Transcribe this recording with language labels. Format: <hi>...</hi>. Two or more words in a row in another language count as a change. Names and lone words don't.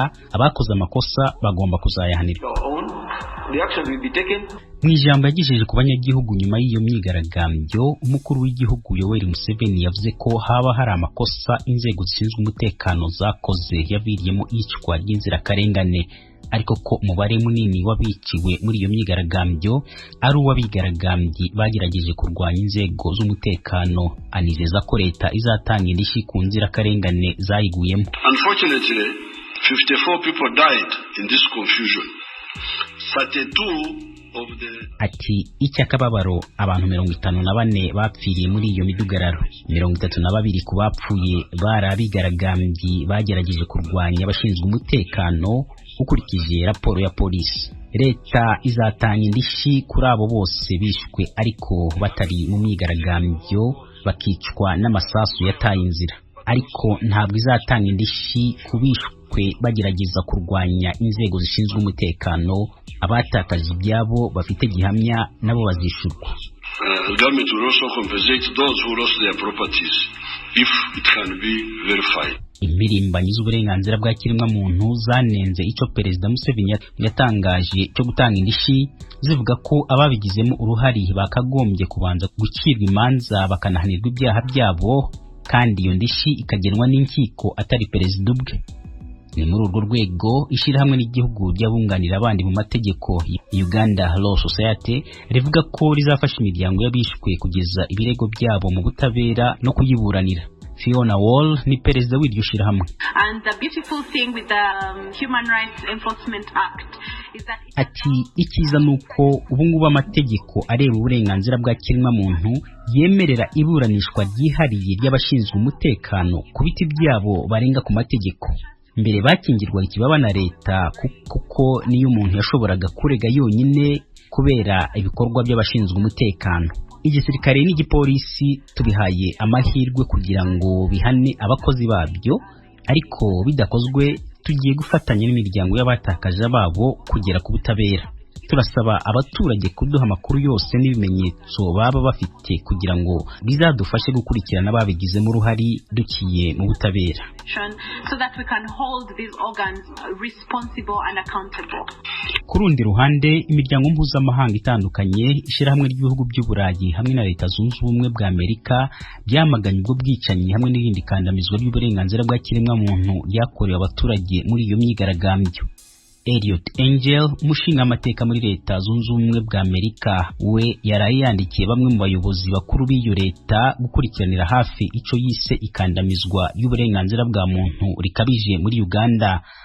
<rw>Abakoze amakosa bagomba kuzayahanirwa. Mu ijambo yagejeje ku banyagihugu nyuma y'iyo myigaragambyo, umukuru w'igihugu Yoweri Museveni yavuze ko haba hari amakosa inzego zishinzwe umutekano zakoze yaviriyemo iyicwa ry'inzirakarengane, ariko ko umubare munini w'abiciwe muri iyo myigaragambyo ari uw'abigaragambyi bagerageje kurwanya inzego z'umutekano. Anizeza ko leta izatanga indishyi ku nzirakarengane zayiguyemo.</rw> <en>Unfortunately, 54 people died in this confusion. 32 of the</en> <rw>Ati icyakababaro abantu 54 bapfiriye muri iyo midugararo. 32 ku bapfuye barabigaragambyi bagerageje kurwanya abashinzwe umutekano. Ukurikije raporo ya polisi, leta izatanga indishyi kuri abo bose bishwe ariko batari mu myigaragambyo bakicwa n'amasasu yataye inzira, ariko ntabwo izatanga indishyi ku bishwe bagerageza kurwanya inzego zishinzwe umutekano. Abatakaje ibyabo bafite gihamya nabo bazishurwa.</rw> <en>The government will also compensate those who lost their properties if it can be verified.</en> <rw>Imirimbanyi z'uburenganzira bwa kiremwamuntu zanenze icyo Perezida Museveni yatangaje cyo gutanga indishyi, zivuga ko ababigizemo uruhari bakagombye kubanza gucirwa imanza bakanahanirwa ibyaha byabo, kandi iyo ndishyi ikagenwa n'inkiko atari perezida ubwe. Ni muri urwo rwego ishyirahamwe n'igihugu ry'abunganira abandi mu mategeko Uganda Law Society rivuga ko rizafasha imiryango y'abishwe kugeza ibirego byabo mu butabera no kuyiburanira. Fiona Wall ni perezida w'iryo shirahamwe.</rw> <en>And the beautiful thing with the Human Rights Enforcement Act is that</en> <rw>ati ikiza nuko ubungubu amategeko areba uburenganzira bwa kiremwamuntu yemerera iburanishwa ryihariye ry'abashinzwe umutekano ku biti byabo barenga ku mategeko. Mbere bakingirwa ikibaba na leta kuko niyo umuntu yashoboraga kurega yonyine kubera ibikorwa by'abashinzwe umutekano. Igisirikare n'igipolisi tubihaye amahirwe kugira ngo bihane abakozi babyo, ariko bidakozwe tugiye gufatanya n'imiryango y'abatakaje babo kugera ku butabera. Turasaba abaturage kuduha amakuru yose n'ibimenyetso baba bafite kugira ngo bizadufashe gukurikirana ababigizemo uruhari dukiye mu butabera.</rw> <en>So that we can hold these organs responsible and accountable.</en> <rw>Ku rundi ruhande, imiryango mpuzamahanga itandukanye, ishyirahamwe ry'ibihugu by'Uburayi hamwe na Leta Zunze Ubumwe bwa Amerika byamaganye ubwo bwicanyi hamwe n'irindi kandamizwa ry'uburenganzira bwa kiremwamuntu ryakorewe abaturage muri iyo myigaragambyo. Elliot Angel, umushinga amateka muri Leta Zunze Ubumwe bwa Amerika, we yaraye yandikiye bamwe mu bayobozi bakuru b'iyo leta gukurikiranira hafi ico yise ikandamizwa y'uburenganzira bwa muntu rikabije muri Uganda.</rw>